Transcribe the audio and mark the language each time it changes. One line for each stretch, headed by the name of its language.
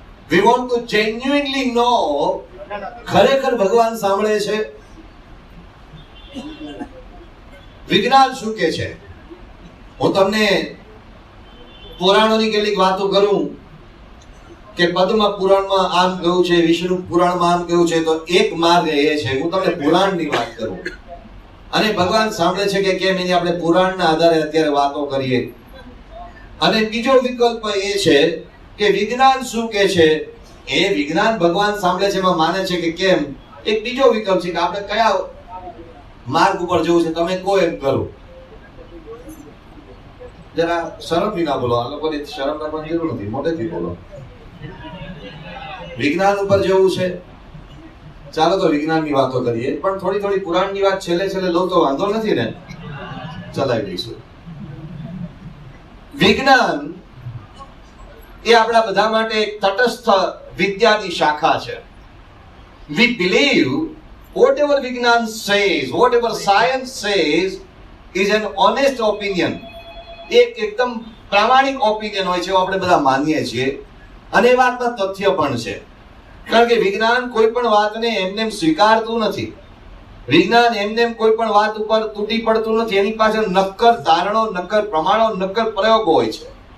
English: We want to genuinely know
Gujarati: ખરેખર ભગવાન સાંભળે છે. વિજ્ઞાન શું કે છે? હું તમને પુરાણોની કેટલીક વાતો કરું કે પદ્મ પુરાણમાં આમ કહ્યું છે, વિષ્ણુ પુરાણમાં આમ કહ્યું છે, તો એક માર્ગ એ છે. હું તમને પુરાણની વાત કરું અને ભગવાન સાંભળે છે કે કેમ એની આપણે પુરાણના આધારે અત્યારે વાતો કરીએ. અને બીજો વિકલ્પ એ છે કે વિજ્ઞાન શું કે છે, એ વિજ્ઞાન ભગવાન સાંભળે છે એમાં માને છે કે કેમ. એક બીજો વિકલ્પ છે કે આપણે કયા માર્ગ ઉપર જવું છે, તમે કહો એમ કરો. જરા શરમથી ના બોલો, આ લોકોને શરમ રાખવાની જરૂર નથી, મોટેથી બોલો. વિજ્ઞાન ઉપર જવું છે, ચાલો તો વિજ્ઞાનની વાતો કરીએ, પણ થોડી થોડી પુરાણની વાત છેલ્લે છેલ્લે લો તો વાંધો નથી ને, ચલાવી દઈશું. વિજ્ઞાન એ આપણા બધા માટે એક તટસ્થ વિદ્યાની શાખા છે.
English: We believe whatever Vignan says, whatever science says is an honest opinion.
Gujarati: એકદમ પ્રામાણિક ઓપિનિયન હોય છે, આપણે બધા માનીએ છીએ. અને એ વાતમાં તથ્ય પણ છે, કારણ કે વિજ્ઞાન કોઈ પણ વાતને એમને સ્વીકારતું નથી. વિજ્ઞાન એમને કોઈ પણ વાત ઉપર તૂટી પડતું નથી. એની પાછળ નક્કર તારણો, નક્કર પ્રમાણો, નક્કર પ્રયોગો હોય છે.